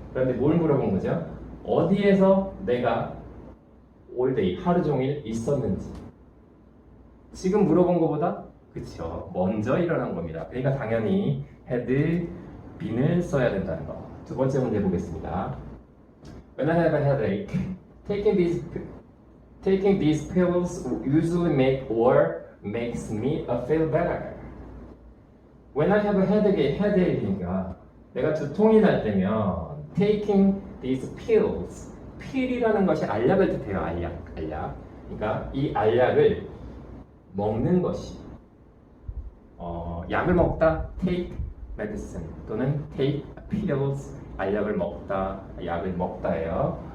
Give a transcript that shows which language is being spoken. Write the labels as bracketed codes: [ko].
[ko] 그런데 뭘 물어본 거죠? 어디에서 내가 all day 하루 종일 있었는지. 지금 물어본 것보다 그쵸, 먼저 일어난 겁니다. 그러니까 당연히 had been을 써야 된다는 거. 두 번째 문제 보겠습니다. [en] When I have a headache, taking these pills usually makes me feel better. When I have a headache [ko] 니까 내가 두통이 날 때면 [en] taking these pills, [ko] 필이라는 것이 알약을 뜻해요. 알약. 그러니까 이 알약을 먹는 것이 약을 먹다 [en] take medicine [ko] 또는 [en] take pills [ko] 알약을 먹다, 약을 먹다예요.